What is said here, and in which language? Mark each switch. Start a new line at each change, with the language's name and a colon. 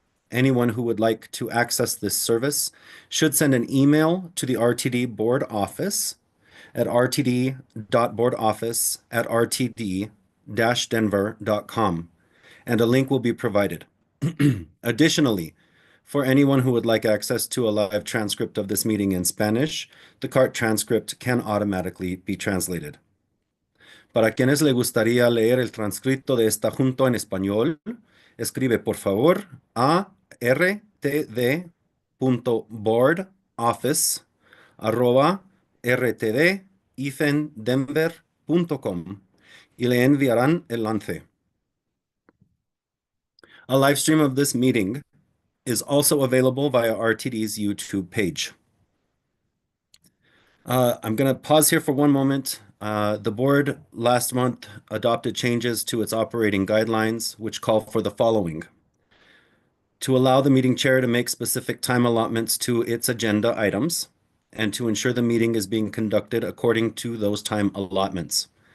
English: Anyone who would like to access this service should send an email to the RTD board office at rtd.boardoffice@rtd-denver.com, and a link will be provided. Additionally, for anyone who would like access to a live transcript of this meeting in Spanish, the CART transcript can automatically be translated.
Spanish: Para quienes le gustaría leer el transcrito de esta junta en español, escribe por favor a rtd.boardoffice@rtd-denver.com y le enviarán el enlace.
English: A live stream of this meeting is also available via RTD's YouTube page. I'm going to pause here for one moment. The board last month adopted changes to its operating guidelines, which call for the following: to allow the meeting chair to make specific time allotments to its agenda items, and to ensure the meeting is being conducted according to those time allotments.